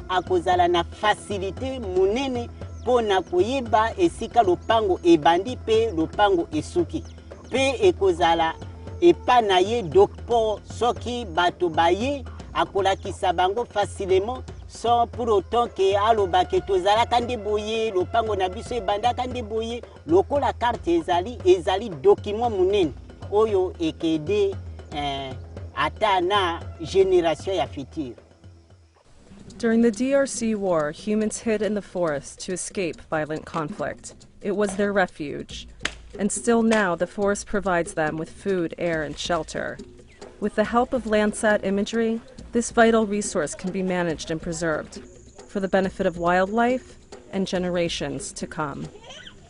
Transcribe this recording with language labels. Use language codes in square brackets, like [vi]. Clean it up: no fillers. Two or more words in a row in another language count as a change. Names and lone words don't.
[ln] akozala na facilité munene pona koyeba esika lopango ebandi pe lopango esuki pe ekozala epa na ye dokpo soki bato baye akolakisa bango facilement [fr] sans pour autant que [ln] alobake tozalaka nde boye lopango na biso ebandaka nde boye lokola carte ezali document munene oyo ekede ata na génération ya future. [en] During the DRC war, humans hid in the forest to escape violent conflict. It was their refuge. And still now, the forest provides them with food, air, and shelter. With the help of Landsat imagery, this vital resource can be managed and preserved for the benefit of wildlife and generations to come.